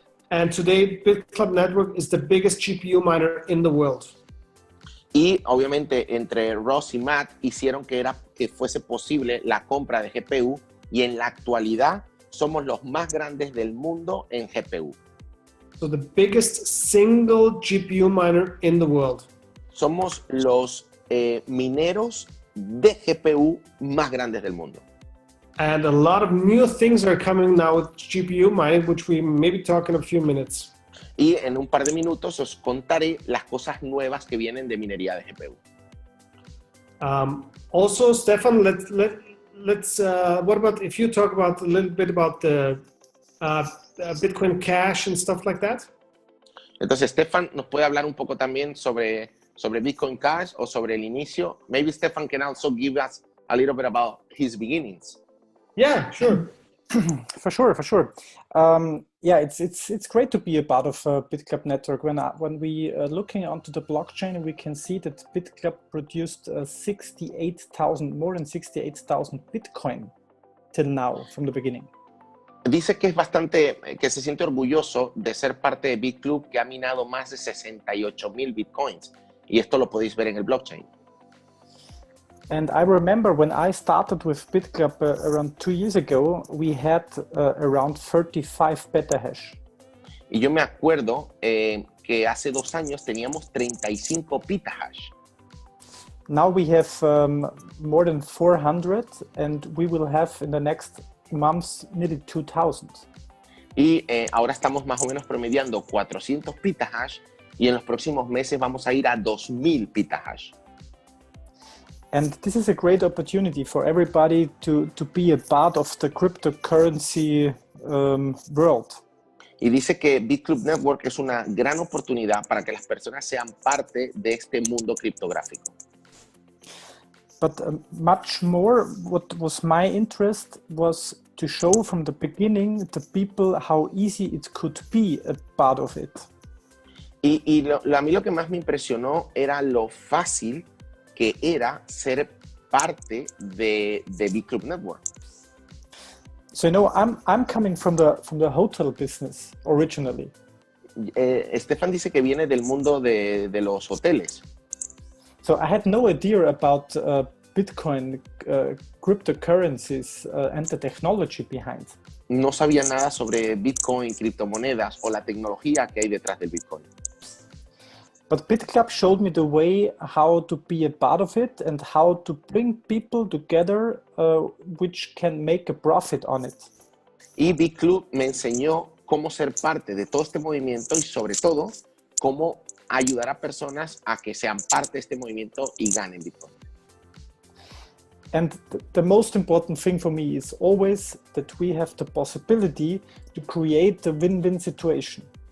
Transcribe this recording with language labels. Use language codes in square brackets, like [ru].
[en] And today, Bitclub Network is the biggest GPU miner in the world. [es] Y obviamente entre Ross y Matt hicieron que fuese posible la compra de GPU y en la actualidad somos los más grandes del mundo en GPU. [en] So the biggest single GPU miner in the world. [es] Somos los mineros de GPU más grandes del mundo. [en] And a lot of new things are coming now with GPU mining, which we maybe talk in a few minutes. [es] Y en un par de minutos os contaré las cosas nuevas que vienen de minería de GPU. [en] Also, Stefan, let's what about if you talk about a little bit about the Bitcoin Cash and stuff like that? [es] Entonces, Stefan nos puede hablar un poco también sobre Bitcoin Cash o sobre el inicio. [en] Maybe Stefan can also give us a little bit about his beginnings. Yeah, sure. For sure. Yeah, it's great to be a part of Bitclub Network. When we are looking onto the blockchain, we can see that Bitclub produced more than 68,000 Bitcoin till now from the beginning. [es] Dice que que se siente orgulloso de ser parte de Bitclub, que ha minado más de 68,000 Bitcoins. Y esto lo podéis ver en el blockchain. [en] And I remember when I started with Bitclub around 2 years ago, we had around 35 petahash. [es] Y yo me acuerdo que hace 2 años teníamos 35 petahash. [en] Now we have more than 400, and we will have in the next months nearly 2,000. [es] Y ahora estamos más o menos promediando 400 petahash y en los próximos meses vamos a ir a 2,000 petahash. [en] And this is a great opportunity for everybody to be a part of the cryptocurrency world. [es] Y dice que Bitclub Network es una gran oportunidad para que las personas sean parte de este mundo criptográfico. [en] But much more, what was my interest was to show from the beginning the people how easy it could be a part of it. [es] A mí lo que más me impresionó era lo fácil que era ser parte de Bitclub Network. [en] So I'm coming from the hotel business originally. [es] Stefan dice que viene del mundo de los hoteles. [en] So I had no idea about Bitcoin, cryptocurrencies, and the technology behind. [es] No sabía nada sobre Bitcoin, criptomonedas o la tecnología que hay detrás del Bitcoin. [en] But Bitclub showed me the way how to be a part of it and how to bring people together which can make a profit on it. [es] Y Bitclub me enseñó cómo ser parte de todo este movimiento y sobre todo cómo ayudar a personas a que sean parte de este movimiento y ganen Bitcoin. [en] And the most important thing for me is always that we have the possibility to create a win-win situation.